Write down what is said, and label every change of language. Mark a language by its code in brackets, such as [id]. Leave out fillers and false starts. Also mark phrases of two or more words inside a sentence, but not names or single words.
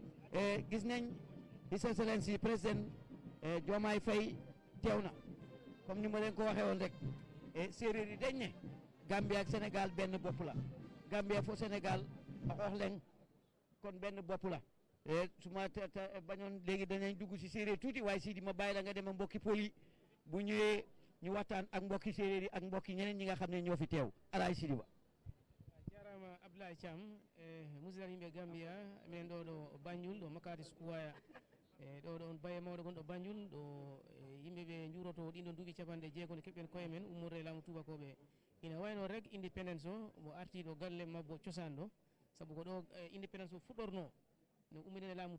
[wo] gis nañ [en] His Excellency [wo] président Diomaye Faye teew na comme ni ma leen ko waxee woon rek séeréer yi dañ ne Gambia ak Sénégal benn bopp la Gambia fo Sénégal a xoox leen kon benn bopp la su ma bañoon léegi danañ dugg si séeréer tuuti waaye Sidi ma bàyyi la nga dem mbokki poli bu ñëwee ñu waxtaan ak mbokki séeréer yi ak mbokki ñeneen ñi nga xam ne ñoo fi teew Alaaji Sidi Ba [ff] jarama Abdoulaye Thiam musidal yimɓe Gambia minen ɗo Banjul ɗo Makati Square ɗo ɗon baye mawɗo gonɗo Banjul ɗo yimɓe ɓe juuroto ɗinɗo duuɓi capanɗe jeegom nde keɓɓen koye men ummorde laamu tubakoɓe ina wayno rek indépendance o mo arti ɗo galle mabbo cosan ɗo saabu ko ɗo indépendance o fuɗɗorno no ummidene laamu